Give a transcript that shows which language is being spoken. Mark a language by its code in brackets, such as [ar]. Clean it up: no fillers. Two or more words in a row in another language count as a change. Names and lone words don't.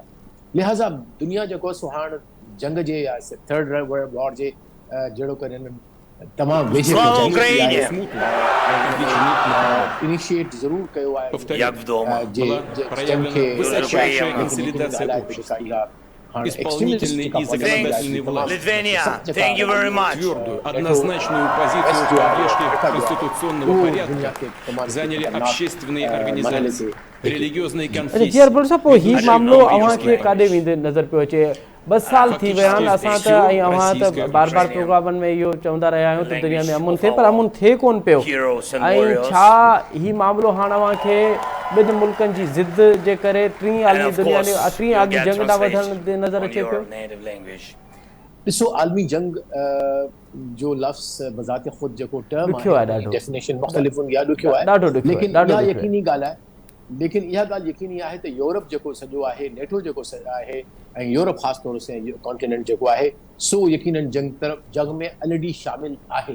[sd] लिहाज़ा दुनिया जेको सो हाणे जंग जे या [en] third world war [sd] जे जहिड़ो करे हिननि तमामु वेझे इनिशिएट ज़रूर कयो आहे जंग खे [ru] Исполнительный и законодательный власти. [en] Thank you very much. [ru] Твердую, однозначную позицию в поддержке конституционного порядка заняли общественные организации, религиозные конфессии. [sd] GR बलोच साहिबु, पोइ हीउ मामिलो अव्हांखे काॾे वेंदे नज़र पियो अचे? 2 साल थी विया आहिनि, असां त ऐं अव्हां त बार बार प्रोग्रामनि में इहो चवंदा रहिया आहियूं त दुनिया में अमन थिए, पर अमन थिए कोन पियो। ऐं छा हीउ मामिलो हाणे अव्हांखे ॿिनि मुल्कनि जी ज़िद जे करे टीं [en] And [sd] आलमी [en] of [sd] दुनिया [en] course, [sd] टीं [en] you'll [sd] आलमी [en] get [sd] जंग ॾांहुं [en] translation [sd] वधण ते नज़र [en] on [sd] अचे [en] your [sd] पियो। [en] native language. [sd] ॾिसो आलमी जंग जो लफ़्ज़ बज़ात ख़ुदि जेको टर्म ॾुखियो आहे आहे ॾाढो। डेफिनेशन मुख़्तलिफ़ हूंदी आहे, ॾुखियो आहे, ॾाढो ॾुखियो आहे, लेकिन ॾाढो इहा ॾुखियो आहे। यकीनी ॻाल्हि आहे, लेकिन इहा ॻाल्हि यकीनी आहे त यूरोप जेको सॼो आहे, नेटो जेको आहे ऐं यूरोप ख़ासि तौर से कॉन्टिनेंट जेको आहे सो यकीनन जंग में ऑलरेडी शामिल आहे।